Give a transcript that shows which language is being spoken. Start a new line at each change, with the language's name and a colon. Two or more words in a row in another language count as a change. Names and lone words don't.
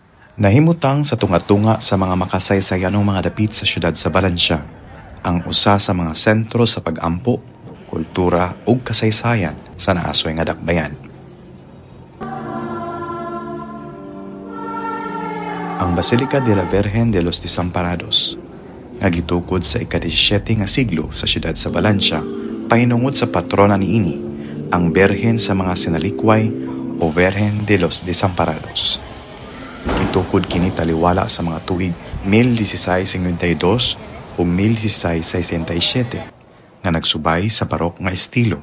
Cebuano: Nahimutang sa tunga-tunga sa mga makasaysayanong mga dapit sa syudad sa Valencia, ang usa sa mga sentro sa pag-ampo, kultura ug kasaysayan sa naasoy nga dakbayan. Ang Basilica de la Virgen de los Desamparados, nga gitukod sa ika-17 nga siglo sa syudad sa Valencia, pahinungod sa patrona niini, ang Birhen sa mga Sinalikway o Virgen de los Desamparados. Gitukod kini taliwala sa mga tuig 1652 o 1667 nga nagsubay sa barok nga estilo.